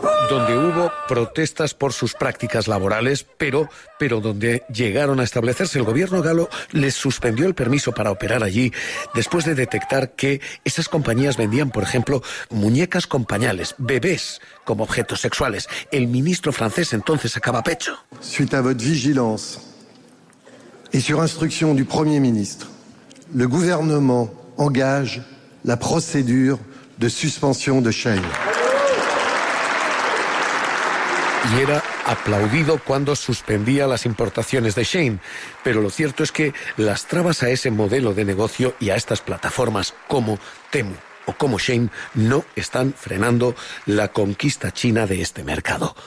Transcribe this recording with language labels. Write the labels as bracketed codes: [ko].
[es] Donde hubo protestas por sus prácticas laborales, pero donde llegaron a establecerse, el gobierno galo les suspendió el permiso para operar allí después de detectar que esas compañías vendían, por ejemplo, muñecas con pañales, bebés como objetos sexuales. El ministro francés entonces sacaba pecho. [fr] Suite à votre vigilance et sur instruction du Premier ministre, le gouvernement engage la procédure de suspension de Shein. [es] Y era aplaudido cuando suspendía las importaciones de Shein. Pero lo cierto es que las trabas a ese modelo de negocio y a estas plataformas como Temu o como Shein no están frenando la conquista china de este mercado.